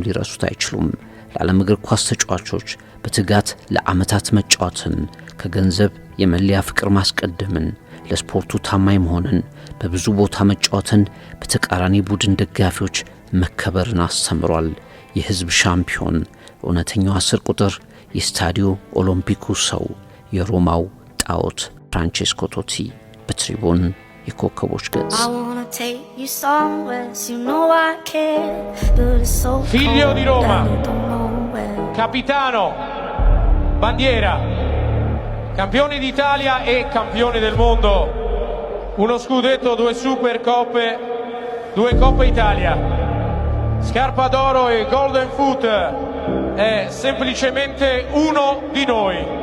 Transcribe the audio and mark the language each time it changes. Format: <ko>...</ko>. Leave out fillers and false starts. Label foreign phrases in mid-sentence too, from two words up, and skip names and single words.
<am>ሊረሱት አይችሉም። ለዓለም እግር ኳስ ተጫዋቾች በትጋት ለዓመታት መጫወትን፣ ከገንዘብ የመለያ ፍቅር ማስቀደምን፣ ለስፖርቱ ታማኝ መሆንን፣ በብዙ ቦታ መጫወትን፣ በተቃራኒ ቡድን ደጋፊዎች መከበርን አስተምሯል። የህዝብ ሻምፒዮን፣ እውነተኛው 10 ቁጥር፣ የስታዲዮ ኦሎምፒኩ ሰው፣ የሮማው ጣዖት ፍራንቼስኮ ቶቲ በትሪቡን የኮከቦች ገጽ።</am> <it>Figlio di Roma, capitano, bandiera, campione d'Italia e campione del mondo, uno scudetto, 2 Supercoppe, 2 Coppa Italia, scarpa d'oro e</it> <en>golden foot,</en> <it>è semplicemente uno di noi.</it>